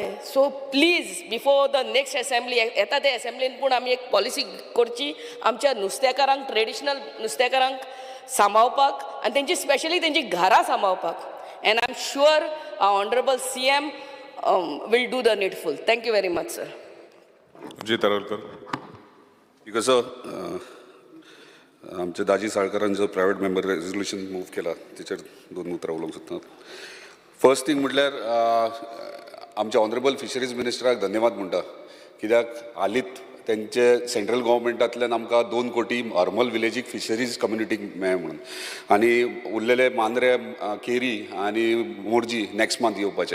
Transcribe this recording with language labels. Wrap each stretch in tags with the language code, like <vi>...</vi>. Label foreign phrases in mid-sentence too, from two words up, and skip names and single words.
<en>so please before the next assembly</en> <kok>येता ते असेंब्लीन पूण आमी एक पॉलिसी करची आमच्या नुस्तेकारांक ट्रेडिशनल नुस्तेकारांक सांबाळपाक आनी तेंची स्पेशली तेंची घरां सांबाळपाक.</kok> <en>and I am sure honourable CM will do the needful. Thank you very much, sir.</en> <kok>जी तरलकर. कसं आमच्या दाजी साळकरान जो</kok> <en>private member resolution move</en> <kok>केला तेचेर दोन उतरां उलोवंक सोदतात.</kok> <en>first thing</en> <kok>म्हटल्यार आमच्या</kok> <en>honourable fisheries</en> <kok>मिनिस्टराक धन्यवाद म्हणटा कित्याक हालींच तेंचे सेंट्रल गव्हर्मेंटांतल्यान आमकां 2 कोटी हरमल विलेजीक फिशरीज कम्युनिटीक मेळ्ळे म्हणून आनी उरलेले मांद्रे केरी आनी मोरजी</kok> <en>next month</en> <kok>येवपाचे.</kok>